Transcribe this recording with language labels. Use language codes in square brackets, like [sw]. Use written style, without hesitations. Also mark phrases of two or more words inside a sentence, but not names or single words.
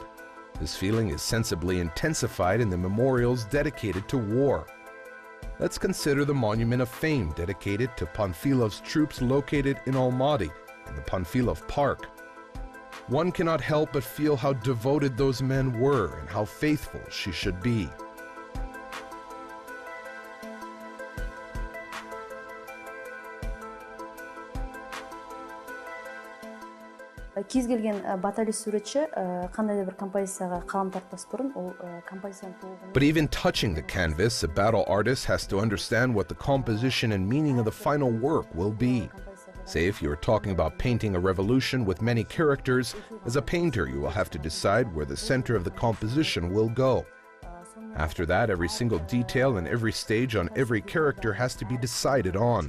[en] This feeling is sensibly intensified in the memorials dedicated to war. Let's consider the Monument of Fame dedicated to Panfilov's troops located in Almaty in the Panfilov Park. One cannot help but feel how devoted those men were and how faithful she should be. [kk] Кез келген батальон суретші қандай да бір композицияға қалам тартпас бұрын ол композицияны толығымен. [en] But even touching the canvas, a battle artist has to understand what the composition and meaning of the final work will be. Say if you are talking about painting a revolution with many characters, as a painter you will have to decide where the center of the composition will go. After that, every single detail and every stage on every character has to be decided on.